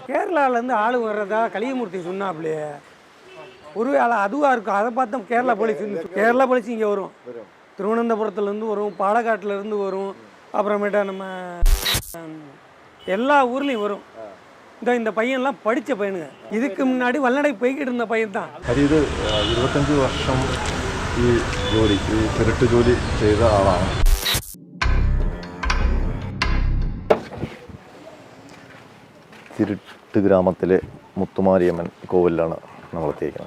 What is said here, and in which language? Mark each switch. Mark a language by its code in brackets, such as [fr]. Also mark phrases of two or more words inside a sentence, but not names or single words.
[ta] கேரளாவிலேருந்து ஆளு வர்றதா கலியமூர்த்தி சொன்னாப்லையே, ஒருவேளை அதுவாக இருக்கும். அதை பார்த்தா கேரளா போலீஸ் இங்கே வரும், திருவனந்தபுரத்துலேருந்து வரும், பாலக்காட்டிலேருந்து வரும், அப்புறமேட்டா நம்ம எல்லா ஊர்லேயும் வரும். இந்த பையன்லாம் படித்த பையனுங்க, இதுக்கு முன்னாடி வல்லடை போய்கிட்டு இருந்த பையன் தான். [ml] അത് ഇത് 25 വർഷം ഈ തിരുട്ട് ജോലി ചെയ്ത ആളാണ്. തിരുട്ട് ഗ്രാമത്തിലെ മുത്തുമാരിയമ്മൻ കോവിലാണ് നമ്മൾ എത്തിയിരിക്കുന്നത്.